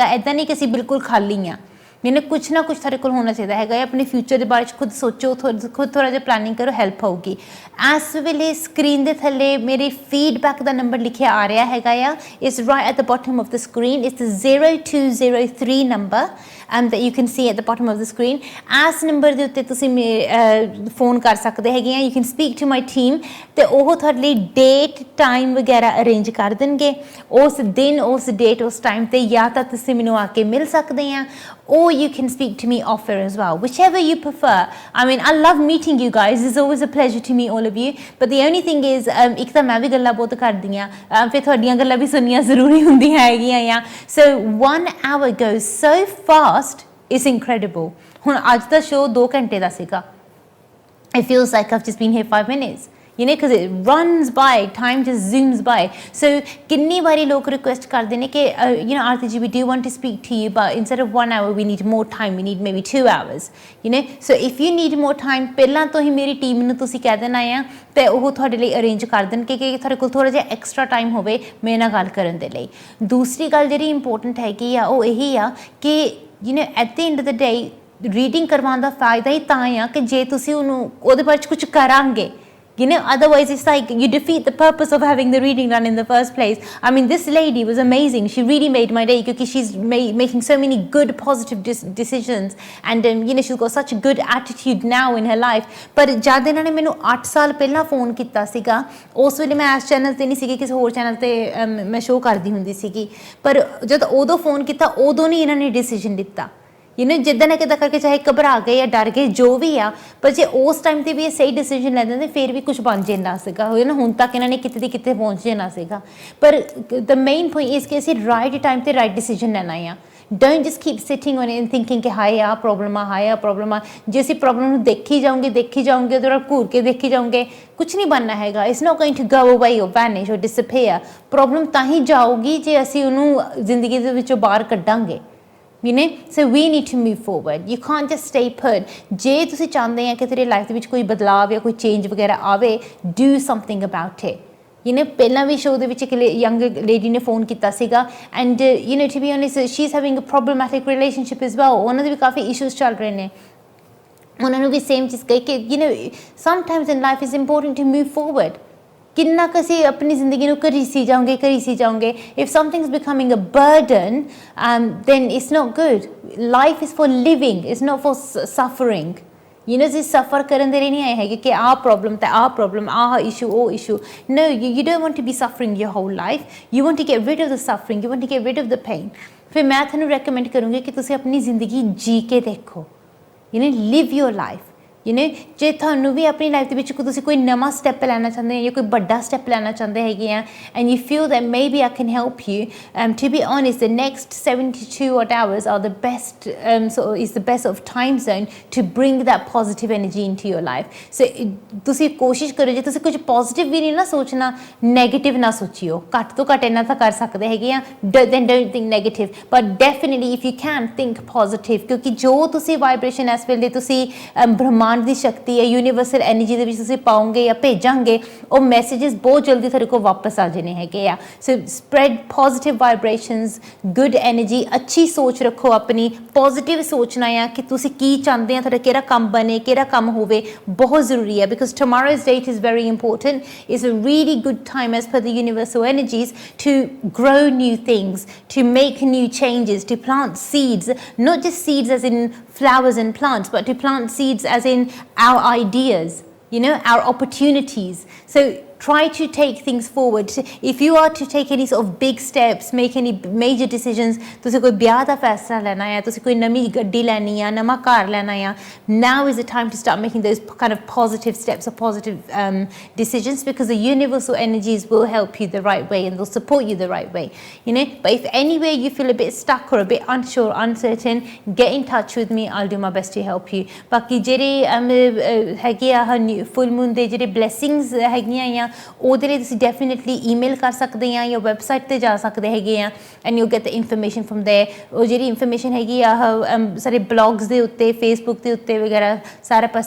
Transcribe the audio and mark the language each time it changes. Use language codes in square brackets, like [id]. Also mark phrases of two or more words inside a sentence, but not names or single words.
[pa] ਇੱਦਾਂ ਨਹੀਂ ਕਿ ਅਸੀਂ ਬਿਲਕੁਲ ਖਾਲੀ ਹਾਂ, ਕੁਛ ਨਾ ਕੁਛ ਸਾਡੇ ਕੋਲ ਹੋਣਾ ਚਾਹੀਦਾ ਹੈਗਾ। ਆਪਣੇ ਫਿਊਚਰ ਦੇ ਬਾਰੇ 'ਚ ਖੁਦ ਸੋਚੋ, ਖੁਦ ਥੋੜ੍ਹਾ ਜਿਹਾ ਪਲੈਨਿੰਗ ਕਰੋ, ਹੈਲਪ ਹੋਊਗੀ। ਇਸ ਵੇਲੇ ਸਕਰੀਨ ਦੇ ਥੱਲੇ ਮੇਰੇ ਫੀਡਬੈਕ ਦਾ ਨੰਬਰ ਲਿਖਿਆ ਆ ਰਿਹਾ ਹੈਗਾ ਆ, [en] it's right at the bottom of the screen, it's 0203 number that you can see at the bottom of the screen। [pa] ਇਸ ਨੰਬਰ ਦੇ ਉੱਤੇ ਤੁਸੀਂ ਫੋਨ ਕਰ ਸਕਦੇ ਹੈਗੇ ਆ। [en] you can speak to my team [pa] ਅਤੇ ਉਹ ਤੁਹਾਡੇ ਲਈ [en] date time [pa] ਵਗੈਰਾ ਅਰੇਂਜ ਕਰ ਦੇਣਗੇ। ਉਸ ਦਿਨ, ਉਸ ਡੇਟ, ਉਸ ਟਾਈਮ 'ਤੇ ਜਾਂ ਤਾਂ ਤੁਸੀਂ ਮੈਨੂੰ ਆ ਕੇ ਮਿਲ ਸਕਦੇ ਆ, [en] or you can speak to me offer as well, whichever you prefer। I mean, I love meeting you guys, it's always a pleasure to meet all of you, but the only thing is [pa] ਇੱਕ ਤਾਂ ਮੈਂ ਵੀ ਗੱਲਾਂ ਬਹੁਤ ਕਰਦੀ ਹਾਂ, ਫਿਰ ਤੁਹਾਡੀਆਂ ਗੱਲਾਂ ਵੀ ਸੁਣਨੀਆਂ ਜ਼ਰੂਰੀ ਹੁੰਦੀਆਂ ਹੈਗੀਆਂ ਆ। [en] So 1 hour goes so fast, it's incredible। [pa] ਹੁਣ ਅੱਜ ਦਾ ਸ਼ੋਅ 2 ਘੰਟੇ ਦਾ ਸੀਗਾ, [en] it feels like I've just been here 5 minutes, because it runs by, time just zooms by। So [pa] ਕਿੰਨੀ ਵਾਰੀ ਲੋਕ ਰਿਕੁਐਸਟ ਕਰਦੇ ਨੇ ਕਿ [en] Arti ji, we do want to speak to you, but instead of 1 hour we need more time, we need maybe 2 hours। So if you need more time, [pa] ਪਹਿਲਾਂ ਤੋਂ ਹੀ ਮੇਰੀ ਟੀਮ ਨੂੰ ਤੁਸੀਂ ਕਹਿ ਦੇਣਾ ਆ ਤੇ ਉਹ ਤੁਹਾਡੇ ਲਈ ਅਰੇਂਜ ਕਰ ਦੇਣਗੇ ਕਿ ਤੁਹਾਡੇ ਕੋਲ ਥੋੜ੍ਹਾ ਜਿਹਾ [en] extra time [pa] ਹੋਵੇ ਮੇਰੇ ਨਾਲ ਗੱਲ ਕਰਨ ਦੇ ਲਈ। ਦੂਸਰੀ ਗੱਲ ਜਿਹੜੀ ਇੰਪੋਰਟੈਂਟ ਹੈਗੀ ਆ ਉਹ ਇਹੀ ਆ ਕਿ [en] at the end of the day [pa] ਰੀਡਿੰਗ ਕਰਵਾਉਣ ਦਾ ਫਾਇਦਾ ਹੀ ਤਾਂ ਆ ਕਿ ਜੇ ਤੁਸੀਂ ਉਹਦੇ ਬਾਰੇ 'ਚ ਕੁਛ ਕਰਾਂਗੇ। [en] Otherwise it's like you defeat the purpose of having the reading done in the first place। I mean, this lady was amazing, she really made my day because she's making so many good positive decisions and she's got such a good attitude now in her life। [pa] ਪਰ ਜਦ ਇਹਨਾਂ ਨੇ ਮੈਨੂੰ 8 ਸਾਲ ਪਹਿਲਾਂ ਫੋਨ ਕੀਤਾ ਸੀਗਾ, ਉਸ ਵੇਲੇ ਮੈਂ ਇਸ ਚੈਨਲ 'ਤੇ ਨਹੀਂ ਸੀਗੀ, ਕਿਸੇ ਹੋਰ ਚੈਨਲ 'ਤੇ ਮੈਂ ਸ਼ੋਅ ਕਰਦੀ ਹੁੰਦੀ ਸੀਗੀ, ਪਰ ਜਦ ਉਦੋਂ ਫੋਨ ਕੀਤਾ ਉਦੋਂ ਨਹੀਂ ਇਹਨਾਂ ਨੇ ਡਿਸੀਜਨ ਦਿੱਤਾ। ਜਿੱਦਾਂ ਨਾ ਕਿੱਦਾਂ ਕਰਕੇ ਚਾਹੇ ਘਬਰਾ ਗਏ ਜਾਂ ਡਰ ਗਏ ਜੋ ਵੀ ਆ, ਪਰ ਜੇ ਉਸ ਟਾਈਮ 'ਤੇ ਵੀ ਇਹ ਸਹੀ ਡਿਸੀਜਨ ਲੈਂਦੇ ਤਾਂ ਫਿਰ ਵੀ ਕੁਛ ਬਣ ਜਾਂਦਾ ਸੀਗਾ। ਹੁਣ ਤੱਕ ਇਹਨਾਂ ਨੇ ਕਿਤੇ ਦੀ ਕਿਤੇ ਪਹੁੰਚ ਜਾਣਾ ਸੀਗਾ। ਪਰ [en] the main point is [pa] ਕਿ ਅਸੀਂ [en] right time [pa] 'ਤੇ [en] right decision [pa] ਲੈਣਾ ਆ। [en] don't just keep sitting on it thinking [pa] ਕਿ ਹਾਏ ਆਹ ਪ੍ਰੋਬਲਮ ਆ, ਹਾਏ ਆਹ ਪ੍ਰੋਬਲਮ ਆ। ਜੇ ਅਸੀਂ ਪ੍ਰੋਬਲਮ ਨੂੰ ਦੇਖੀ ਜਾਓਗੇ ਉਹਦੇ ਨਾਲ ਘੂਰ ਕੇ ਦੇਖੀ ਜਾਓਗੇ, ਕੁਛ ਨਹੀਂ ਬਣਨਾ ਹੈਗਾ। [en] it's not going to go away or vanish or disappear. [pa] ਪ੍ਰੋਬਲਮ ਤਾਂ ਹੀ ਜਾਊਗੀ ਜੇ ਅਸੀਂ ਉਹਨੂੰ ਜ਼ਿੰਦਗੀ ਦੇ ਵਿੱਚੋਂ ਬਾਹਰ ਕੱਢਾਂਗੇ। [en] So we need to move forward, you can't just stay put। [pa] ਜੇ ਤੁਸੀਂ ਚਾਹੁੰਦੇ ਆ ਕਿ ਤੇਰੀ ਲਾਈਫ ਦੇ ਵਿੱਚ ਕੋਈ ਬਦਲਾਵ ਜਾਂ ਕੋਈ ਚੇਂਜ ਵਗੈਰਾ ਆਵੇ, [en] do something about it। [pa] ਪਹਿਲਾਂ ਵੀ ਸ਼ੋਅ ਦੇ ਵਿੱਚ ਇੱਕ [en] young lady [pa] ਨੇ ਫੋਨ ਕੀਤਾ ਸੀਗਾ [en] and to be honest she is having a problematic relationship as well. [pa] ਉਹਨਾਂ ਦੇ ਵੀ ਕਾਫੀ ਇਸ਼ੂਜ਼ ਚੱਲ ਰਹੇ ਨੇ। ਉਹਨਾਂ ਨੂੰ ਵੀ ਸੇਮ ਚੀਜ਼ ਕਹੀ ਕਿ [en] sometimes in life it's important to move forward। [pa] ਕਿੰਨਾ ਕੁ ਅਸੀਂ ਆਪਣੀ ਜ਼ਿੰਦਗੀ ਨੂੰ ਘੜੀਸੀ ਜਾਓਗੇ। [en] if something's becoming a burden then it's not good। life is for living, it's not for suffering। [pa] ਅਸੀਂ ਸਫਰ ਕਰਨ ਦੇ ਲਈ ਨਹੀਂ ਆਏ ਹੈਗੇ ਕਿ ਆਹ ਪ੍ਰੋਬਲਮ ਆਹ ਇਸ਼ੂ ਉਹ ਇਸ਼ੂ। [en] no, you don't want to be suffering your whole life, you want to get rid of the suffering, you want to get rid of the pain। [pa] ਫਿਰ ਮੈਂ ਤੁਹਾਨੂੰ ਰეკਮੈਂਡ ਕਰੂੰਗੀ ਕਿ ਤੁਸੀਂ ਆਪਣੀ ਜ਼ਿੰਦਗੀ ਜੀ ਕੇ ਦੇਖੋ। [en] live your life। you know [pa] ਜੇ ਤੁਹਾਨੂੰ ਵੀ ਆਪਣੀ ਲਾਈਫ ਦੇ ਵਿੱਚ ਤੁਸੀਂ ਕੋਈ ਨਵਾਂ ਸਟੈਪ ਲੈਣਾ ਚਾਹੁੰਦੇ ਹੋ ਜਾਂ ਕੋਈ ਵੱਡਾ ਸਟੈਪ ਲੈਣਾ ਚਾਹੁੰਦੇ ਹੈਗੇ ਆ [en] and you feel that maybe I can help you to be honest the next 72 odd hours are the best is the best of time zone to bring that positive energy into your life. [pa] So ਤੁਸੀਂ ਕੋਸ਼ਿਸ਼ ਕਰੋ ਜੇ ਤੁਸੀਂ ਕੁਝ ਪੋਜ਼ਿਟਿਵ ਵੀ ਨਹੀਂ ਨਾ ਸੋਚਣਾ ਨੈਗੇਟਿਵ ਨਾ ਸੋਚਿਓ ਘੱਟ ਤੋਂ ਘੱਟ ਇੰਨਾ ਤਾਂ ਕਰ ਸਕਦੇ ਹੈਗੇ ਆ [en] then don't think negative but definitely if you can think positive [pa] ਕਿਉਂਕਿ ਜੋ ਤੁਸੀਂ ਵਾਈਬ੍ਰੇਸ਼ਨ ਇਸ ਵੇਲੇ ਤੁਸੀਂ ਬ੍ਰਹਮਾਂਡ ਦੀ ਸ਼ਕਤੀ ਹੈ [en] universal energy [pa] ਦੇ ਵਿੱਚ ਤੁਸੀਂ ਪਾਓਗੇ ਜਾਂ ਭੇਜਾਂਗੇ ਉਹ ਮੈਸੇजेस ਬਹੁਤ ਜਲਦੀ ਤੁਹਾਡੇ ਕੋਲ ਵਾਪਸ ਆ ਜਾਣੇ ਹੈਗੇ ਆ [en] so spread positive vibrations good energy [pa] ਅੱਛੀ ਸੋਚ ਰੱਖੋ ਆਪਣੀ ਪੋਜ਼ਿਟਿਵ ਸੋਚਣਾ ਆ ਕਿ ਤੁਸੀਂ ਕੀ ਚਾਹੁੰਦੇ ਆ ਤੁਹਾਡਾ ਕਿਹੜਾ ਕੰਮ ਬਣੇ ਕਿਹੜਾ ਕੰਮ ਹੋਵੇ ਬਹੁਤ ਜ਼ਰੂਰੀ ਹੈ [en] because tomorrow's date is very important it's a really good time as per the universal energies to grow new things to make new changes to plant seeds not just seeds as in flowers and plants but to plant seeds as in our ideas you know our opportunities so try to take things forward if you are to take any sort of big steps make any major decisions [pa] ਤੁਸੀਂ ਕੋਈ ਵਿਆਹ ਦਾ ਫੈਸਲਾ ਲੈਣਾ ਹੈ ਤੁਸੀਂ ਕੋਈ ਨਵੀਂ ਗੱਡੀ ਲੈਣੀ ਆ ਨਵਾਂ ਘਰ ਲੈਣਾ ਆ [en] now is the time to start making those kind of positive steps or positive decisions because the universal energies will help you the right way and they'll support you the right way you know but if anywhere you feel a bit stuck or a bit unsure uncertain get in touch with me I'll do my best to help you ਬਾਕੀ [pa] ਜਿਹੜੇ ਹੈਗੇ ਆ [en] full moon [pa] ਦੇ ਜਿਹੜੇ ਬਲੈਸਿੰਗਸ ਹੈਗੀਆਂ ਆ ਉਹਦੇ ਲਈ ਤੁਸੀਂ ਡੈਫੀਨੇਟਲੀ ਈਮੇਲ ਕਰ ਸਕਦੇ ਆ ਜਾਂ ਵੈਬਸਾਈਟ 'ਤੇ ਜਾ ਸਕਦੇ ਹੈਗੇ ਆ [en] and you get the information from there [pa] ਉਹ ਜਿਹੜੀ ਇਨਫੋਰਮੇਸ਼ਨ ਹੈਗੀ ਆ ਸਾਰੇ ਬਲੌਗਸ ਦੇ ਉੱਤੇ ਫੇਸਬੁੱਕ ਦੇ ਉੱਤੇ ਵਗੈਰਾ ਸਾਰੇ ਪਾਸੇ